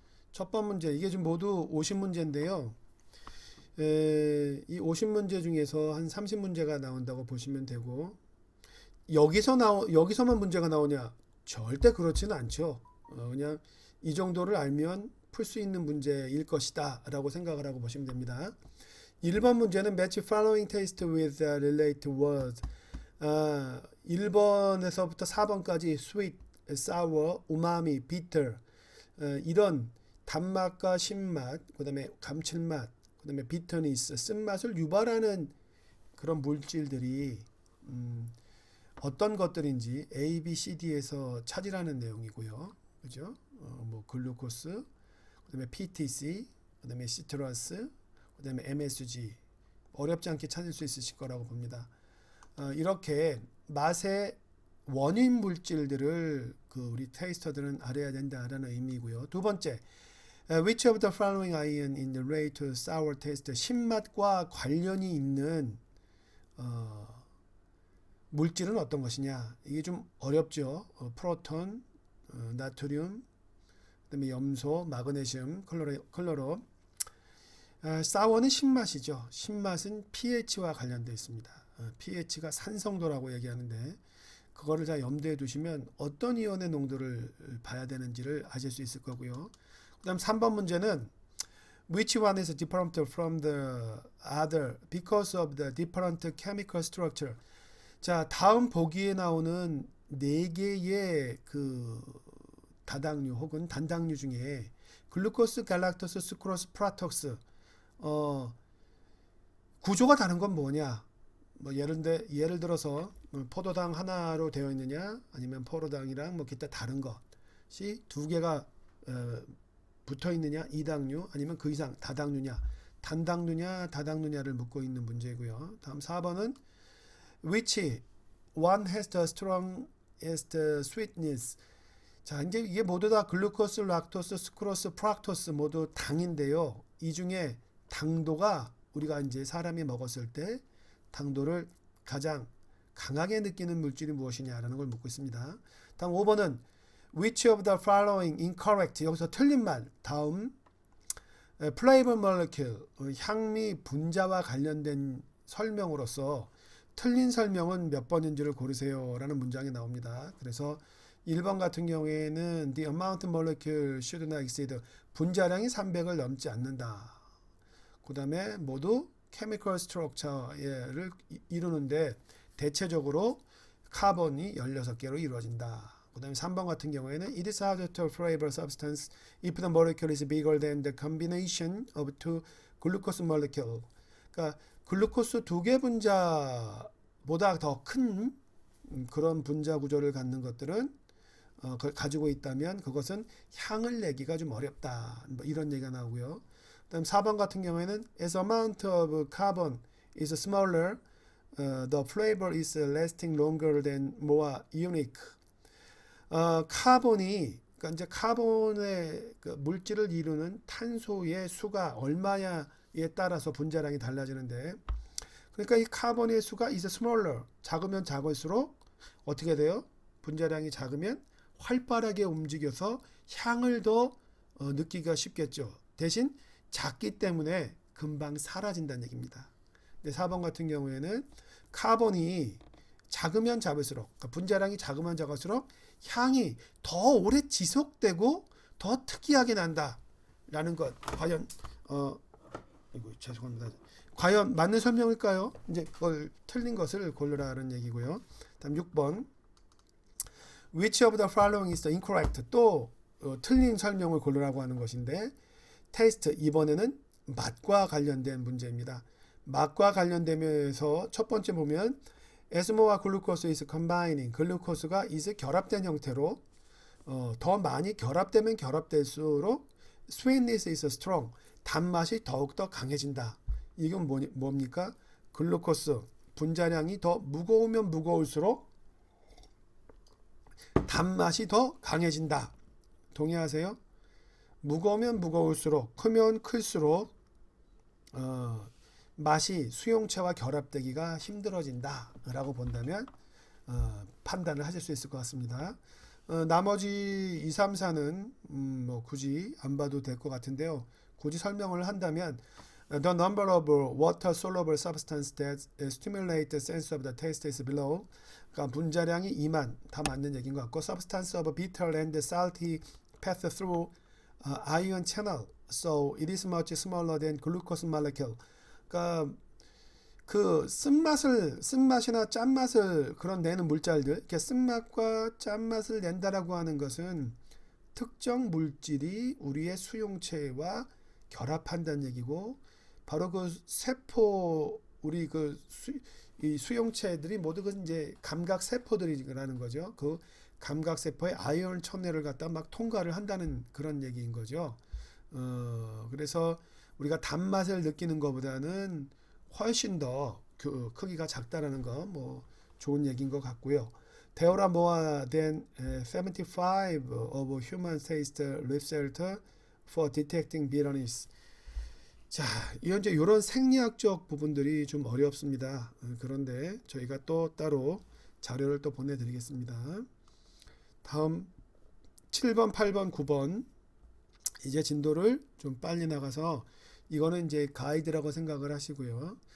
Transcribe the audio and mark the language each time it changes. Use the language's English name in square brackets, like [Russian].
[Korean] 첫 번 문제 이게 지금 모두 50문제인데요. 이 50문제 중에서 한 30문제가 나온다고 보시면 되고 여기서만 문제가 나오냐? 절대 그렇지는 않죠. 그냥 이 정도를 알면 풀 수 있는 문제일 것이다 라고 생각을 하고 보시면 됩니다. 1번 문제는 [English] match following taste with related words. [Korean] 1번에서부터 4번까지 sweet, sour, umami, bitter 이런 단맛과 신맛, 그 다음에 감칠맛, 그 다음에 bitterness, 쓴맛을 유발하는 그런 물질들이 어떤 것들인지 A, B, C, D에서 찾으라는 내용이고요. 그죠? 뭐 글루코스, 그 다음에 PTC, 그 다음에 시트러스, 그 다음에 MSG 어렵지 않게 찾을 수 있으실 거라고 봅니다. 이렇게 맛의 원인 물질들을 그 우리 테이스터들은 알아야 된다라는 의미고요. 두 번째, [English] which of the following ion in the relate to sour taste? [Korean] 신맛과 관련이 있는 물질은 어떤 것이냐? 이게 좀 어렵죠. 프로톤, 나트륨, 그다음에 염소, 마그네슘, 클로로. 사워는 신맛이죠. 신맛은 pH와 관련되어 있습니다. pH가 산성도라고 얘기하는데 그거를 다 염두에 두시면 어떤 이온의 농도를 봐야 되는지를 아실 수 있을 거고요. 그 다음 3번 문제는 [English] Which one is different from the other because of the different chemical structure? [Korean] 자, 다음 보기에 나오는 네 개의 그 다당류 혹은 단당류 중에 글루코스, 갈락토스, 수크로스, 프락토스 구조가 다른 건 뭐냐? 뭐 예를 들어서 포도당 하나로 되어 있느냐, 아니면 포도당이랑 뭐 기타 다른 것이 두 개가 붙어 있느냐, 이당류 아니면 그 이상 다당류냐, 단당류냐, 다당류냐를 묻고 있는 문제고요. 다음 4번은 [English] which one has the strongest sweetness. [Korean] 자, 이제 이게 모두 다 글루코스, 락토스, 수크로스, 프락토스 모두 당인데요. 이 중에 당도가 우리가 이제 사람이 먹었을 때 당도를 가장 강하게 느끼는 물질이 무엇이냐라는 걸 묻고 있습니다. 다음 5번은 [English] which of the following incorrect. [Korean] 여기서 틀린 말. 다음 flavor molecule, 향미 분자와 관련된 설명으로서 틀린 설명은 몇 번인지를 고르세요 라는 문장이 나옵니다. 그래서 1번 같은 경우에는 [English] the amount molecule should not exceed, [Korean] 분자량이 300을 넘지 않는다. 그 다음에 모두 chemical structure를 이루는데 대체적으로 카본이 16개로 이루어진다. 그 다음에 3번 같은 경우에는 [English] it is hard to flavor substance if the molecule is bigger than the combination of two glucose molecule. [Korean] 그러니까 글루코스 두 개 분자보다 더 큰 그런 분자 구조를 갖는 것들은 가지고 있다면 그것은 향을 내기가 좀 어렵다. 뭐 이런 얘기가 나오고요. 그다음 4번 같은 경우에는 [English] as amount of carbon is smaller, the flavor is lasting longer than more unique. [Korean] 카본이 그러니까 이제 카본의 그 물질을 이루는 탄소의 수가 얼마냐에 따라서 분자량이 달라지는데, 그러니까 이 카본의 수가 [English] is smaller, [Korean] 작으면 작을수록 어떻게 돼요? 분자량이 작으면 활발하게 움직여서 향을 더 느끼기가 쉽겠죠. 대신 작기 때문에 금방 사라진다는 얘기입니다. 근데 4번 같은 경우에는 카본이 작으면 작을수록, 그러니까 분자량이 작으면 작을수록 향이 더 오래 지속되고 더 특이하게 난다라는 것. 과연 죄송합니다. 과연 맞는 설명일까요? 이제 그걸 틀린 것을 고르라는 얘기고요. 다음 6번 [English] which of the following is the incorrect. [Korean] 또 틀린 설명을 고르라고 하는 것인데 테이스트, 이번에는 맛과 관련된 문제입니다. 맛과 관련되면서 첫 번째 보면 에스모와 글루코스 [English] is combining. [Korean] 글루코스가 is 결합된 형태로 더 많이 결합되면 결합될수록 [English] sweetness is strong. [Korean] 단맛이 더욱더 강해진다. 이건 뭡니까? 글루코스 분자량이 더 무거우면 무거울수록 단맛이 더 강해진다. 동의하세요? 무거우면 무거울수록, 크면 클수록 맛이 수용체와 결합되기가 힘들어진다 라고 본다면 판단을 하실 수 있을 것 같습니다. 나머지 2, 3, 4는 뭐 굳이 안 봐도 될 것 같은데요. 굳이 설명을 한다면 [English] the number of water soluble substance that stimulate the sense of the taste is below. [Korean] 그러니까 분자량이 2만, 다 맞는 얘기인 것 같고, [English] substance of bitter and salty pass through ion channel, so it is much smaller than glucose molecule. [Korean] 그러니까 그 쓴맛이나 짠맛을 그런 내는 물질들, 이렇게 쓴맛과 짠맛을 낸다라고 하는 것은 특정 물질이 우리의 수용체와 결합한다는 얘기고, 바로 그 세포, 우리 이 수용체들이 모두 그 이제 감각 세포들이라는 거죠. 그 감각 세포의 아이언 천내를 갖다 막 통과를 한다는 그런 얘기인 거죠. 그래서 우리가 단맛을 느끼는 것보다는 훨씬 더 그 크기가 작다라는 거 뭐 좋은 얘기인 것 같고요. [English] There are more than 75 of human taste receptors for detecting bitterness. [Korean] 자, 이제 이런 생리학적 부분들이 좀 어렵습니다. 그런데 저희가 또 따로 자료를 또 보내드리겠습니다. 다음 7번, 8번, 9번 이제 진도를 좀 빨리 나가서 이거는 이제 가이드라고 생각을 하시고요.